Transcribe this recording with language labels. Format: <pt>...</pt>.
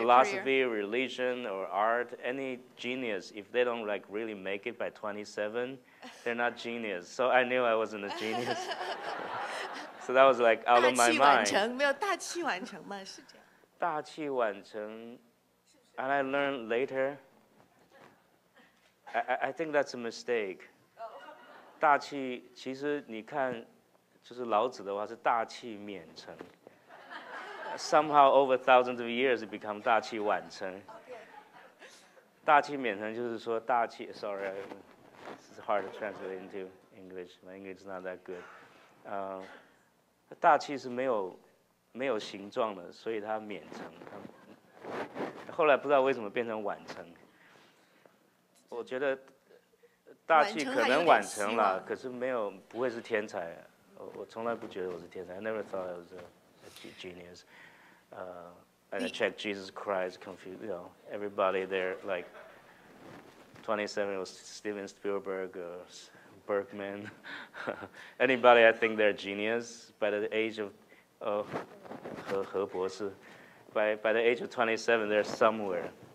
<en>philosophy, religion, or art, any genius, if they don't like really make it by 27, they're not genius. So I knew I wasn't a genius. So that was like out of my mind.</en> <zh>没有大器晚成吗？是这样。大器晚成,</zh> <en>and I learned later. I think that's a mistake.</en> <zh>大器其实你看，就是老子的话是大器免成。</zh> <en>Somehow over thousands of years it become</en> <zh>大器晚成。大器免成就是说大器</zh> <en>，sorry, it's hard to translate into English. My English is not that good.</en> <zh>大器是没有形状的，所以它免成。后来不知道为什么变成晚成。我觉得大器可能晚成了，可是不会是天才。我从来不觉得我是天才。</zh> <en>I never thought I was a genius. And I checked Jesus Christ, confused, everybody there, like 27 was Steven Spielberg, Bergman. Anybody, I think they're genius by the age of, by the age of 27, they're somewhere.</en>